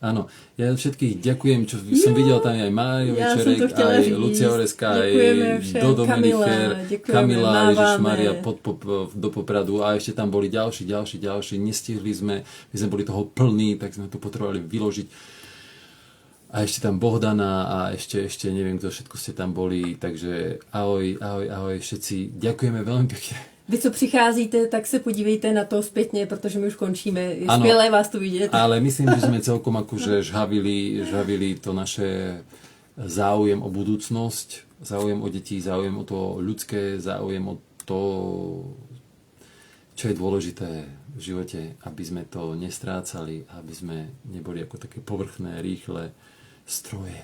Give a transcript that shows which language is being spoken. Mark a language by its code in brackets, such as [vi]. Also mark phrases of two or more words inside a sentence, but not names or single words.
[sk] Áno, ja všetkých ďakujem, čo som videl tam aj Mário Večerek, aj Lucia Oreska, aj Dodo Melicher, Kamila, Ježišmaria do Popradu a ešte tam boli ďalší, nestihli sme, my sme boli toho plní, tak sme to potrebovali vyložiť. A ešte tam Bohdana a ešte neviem, kto všetko ste tam boli, takže ahoj všetci, ďakujeme veľmi pekne. [cs] Vy, co přicházíte, tak se podívejte na to zpětně, protože my už končíme. Je skvělé vás tu vidět. [sk] Ale myslím, že sme celkom akože žhavili to naše záujem o budúcnosť, záujem o deti, záujem o to ľudské, záujem o to, čo je dôležité v živote, aby sme to nestrácali, aby sme neboli ako také povrchné, rýchle stroje.